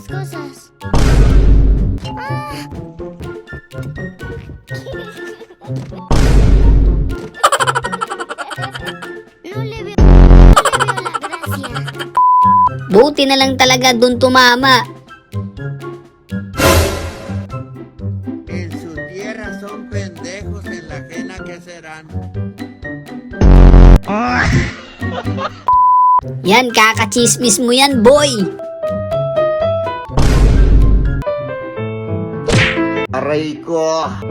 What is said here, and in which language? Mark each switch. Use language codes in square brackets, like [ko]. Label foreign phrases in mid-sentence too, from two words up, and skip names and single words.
[tl] Buti na lang talaga dun tumama. [es] En su tierra son pendejos, en la ajena que serán. [tl] Yan, kakachismis mo yan, boy. Aray ko.